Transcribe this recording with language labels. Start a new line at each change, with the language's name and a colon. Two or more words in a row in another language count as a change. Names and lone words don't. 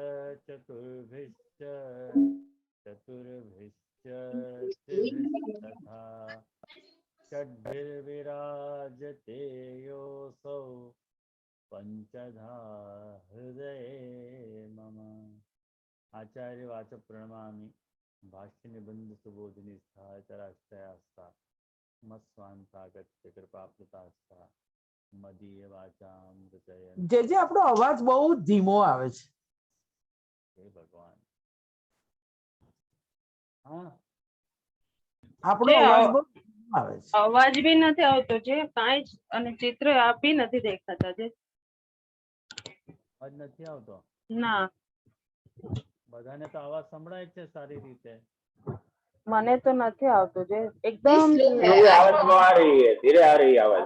Sanskrit: त्रिभिस्तथा षड्भिर्विराजते योऽसौ पंचधा हृदये मम। आचार्य वाच प्रणमामि भाष्य निबंध सुबोधिनी स्थाचराश्रयास्ता मत्स्वांतागत्य कृपाप्लुतास्ता मदीय वाचाम रचयन्।
Gujarati: જે આપણો અવાજ બહુ ધીમો આવે છે. હે ભગવાન, હા આપણો અવાજ બહુ ધીમો આવે છે. અવાજ બી નથી આવતો છે કાંઈ જ, અને ચિત્ર બી નથી દેખાતા છે. અવાજ નથી આવતો? ના, બધાને તો અવાજ સંભળાય છે સારી રીતે. મને તો નથી આવતો છે एकदम।
Hindi: आवाज स्लो आ रही है, धीरे आ रही है आवाज।